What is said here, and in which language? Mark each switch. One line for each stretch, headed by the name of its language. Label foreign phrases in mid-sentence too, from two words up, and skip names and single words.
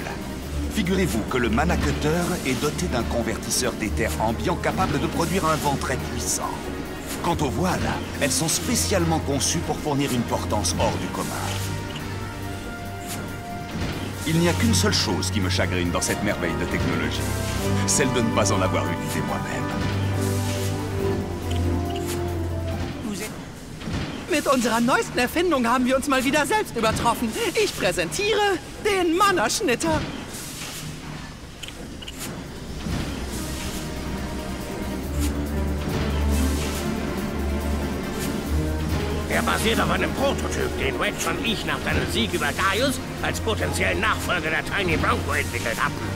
French: Figurez-vous que le Mana Cutter est doté d'un convertisseur d'éther ambiant capable de produire un vent très puissant. Quant aux voiles, elles sont spécialement conçues pour fournir une portance hors du commun. Il n'y a qu'une seule chose qui me chagrine dans cette merveille de technologie. Celle de ne pas en avoir eu l'idée moi-même.
German: Mit unserer neuesten Erfindung haben wir uns mal wieder selbst übertroffen. Ich präsentiere den Mana-Schnitter. Er basiert auf einem Prototyp, den Wedge und ich nach seinem Sieg über Gaius als potenziellen Nachfolger der Tiny Bronco entwickelt hatten.